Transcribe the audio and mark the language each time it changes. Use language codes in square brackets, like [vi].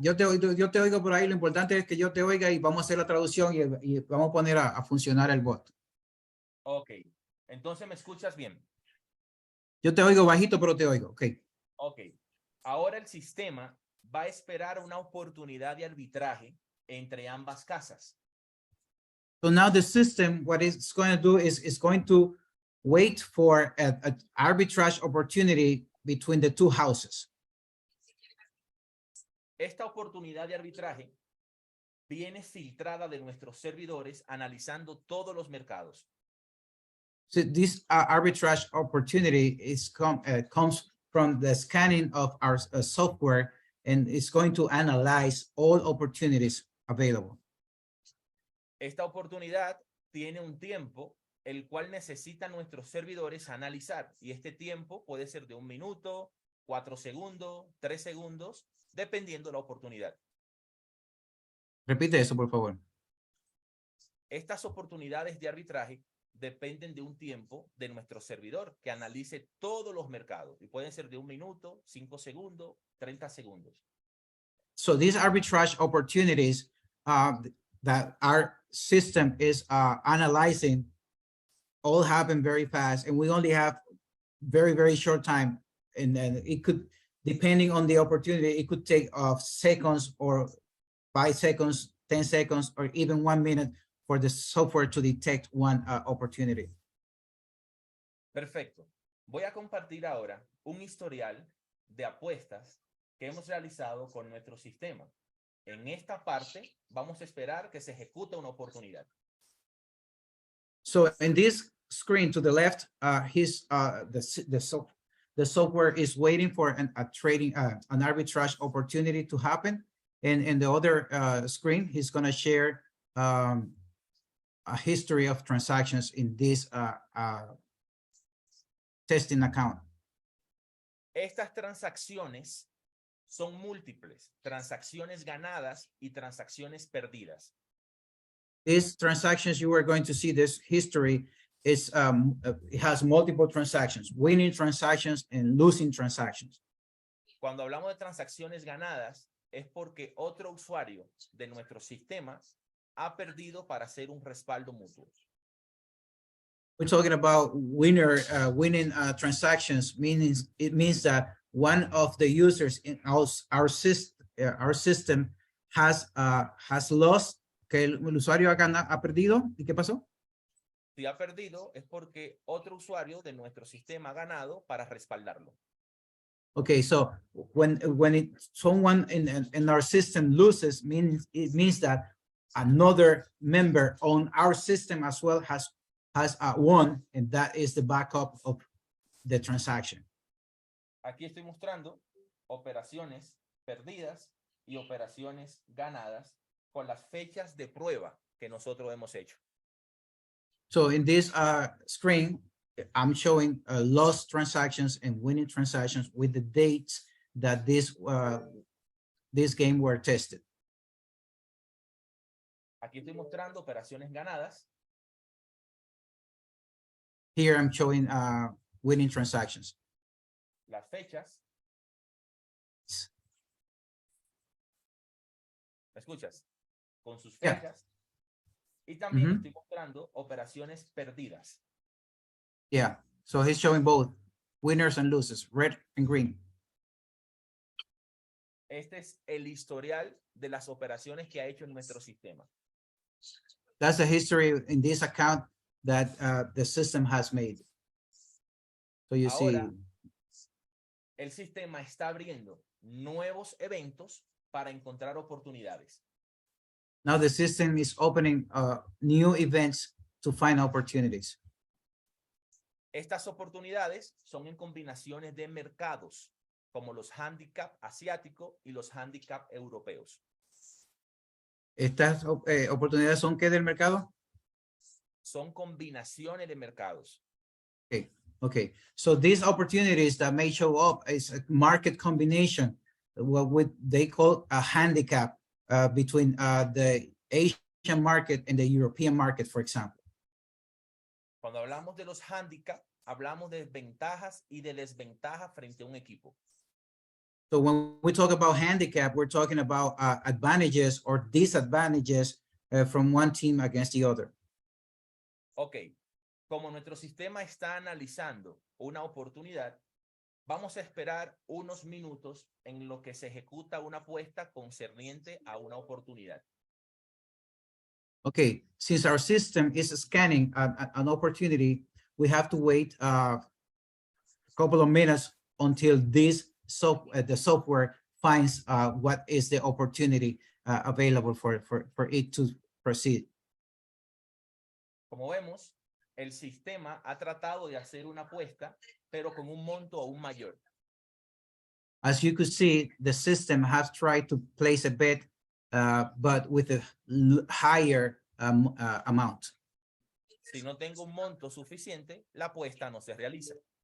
[es] Yo te oigo por ahí. Lo importante es que yo te oiga y vamos a hacer la traducción y vamos a poner a funcionar el bot. Ok. Entonces, ¿me escuchas bien? Yo te oigo bajito, pero te oigo. Ok. Ok. Ahora el sistema va a esperar una oportunidad de arbitraje entre ambas casas. [en] So now the system, what it's going to do is going to wait for an arbitrage opportunity between the two houses. [es] Esta oportunidad de arbitraje viene filtrada de nuestros servidores analizando todos los mercados. [en] So this arbitrage opportunity comes from the scanning of our software, and it's going to analyze all opportunities available. [es] Esta oportunidad tiene un tiempo el cual necesitan nuestros servidores analizar, y este tiempo puede ser de 1 minuto, 4 segundos, 3 segundos, dependiendo la oportunidad. Repite eso, por favor. Estas oportunidades de arbitraje dependen de un tiempo de nuestro servidor que analice todos los mercados y pueden ser de 1 minuto, 5 segundos, 30 segundos. [en] So these arbitrage opportunities that our system is analyzing all happen very fast, and we only have very, very short time. And then it could, depending on the opportunity, it could take seconds or 5 seconds, 10 seconds, or even 1 minute for the software to detect one opportunity. [es] Perfecto. Voy a compartir ahora un historial de apuestas que hemos realizado con nuestro sistema. En esta parte vamos a esperar que se ejecute una oportunidad. [en] So in this screen to the left, the software is waiting for an arbitrage opportunity to happen. And in the other screen, he's going to share a history of transactions in this testing account. [es] Estas transacciones son múltiples, transacciones ganadas y transacciones perdidas. [en] These transactions you are going to see, this history is it has multiple transactions, winning transactions and losing transactions. [es] Cuando hablamos de transacciones ganadas es porque otro usuario de nuestro sistema ha perdido para hacer un respaldo mutuo. [en] We're talking about winning transactions, it means that one of the users in our system has lost, [es] que el usuario ha perdido. ¿Y qué pasó? Si ha perdido es porque otro usuario de nuestro sistema ha ganado para respaldarlo. [en] Okay, so when someone in our system loses, it means that another member on our system as well has won, and that is the backup of the transaction. [es] Aquí estoy mostrando operaciones perdidas y operaciones ganadas con las fechas de prueba que nosotros hemos hecho. [en] So in this screen, I'm showing lost transactions and winning transactions with the dates that this game were tested. [es] Aquí estoy mostrando operaciones ganadas. [en] Here I'm showing winning transactions. [es] Las fechas. ¿Me escuchas? Con sus fechas. Yeah. Y también estoy mostrando operaciones perdidas. [en] Yeah, so he's showing both winners and losers, red and green. [es] Este es el historial de las operaciones que ha hecho en nuestro sistema. [en] That's the history in this account that the system has made. So you [es] Ahora, [en] see. [es] El sistema está abriendo nuevos eventos para encontrar oportunidades. [en] Now the system is opening new events to find opportunities. [es] Estas oportunidades son en combinaciones de mercados, como los handicap asiáticos y los handicap europeos. Estas oportunidades son ¿qué del mercado? Son combinaciones de mercados. Okay. [en] So these opportunities that may show up is a market combination, what they call a handicap between the Asian market and the European market, for example. [es] Cuando hablamos de los handicap, hablamos de ventajas y de desventajas frente a un equipo. [en] So when we talk about handicap, we're talking about advantages or disadvantages from one team against the other. [es] Ok, como nuestro sistema está analizando una oportunidad, vamos a esperar unos minutos en lo que se ejecuta una apuesta concerniente a una oportunidad. [en] Okay, since our system is scanning an opportunity, we have to wait a couple of minutes until the software finds what is the opportunity available for it to proceed. [es] Como vemos, el sistema ha tratado de hacer una apuesta, pero con un monto aún mayor. [en] As you could see, the system has tried to place a bet, but with a higher amount. [es] Si no tengo un monto suficiente, la apuesta no se realiza.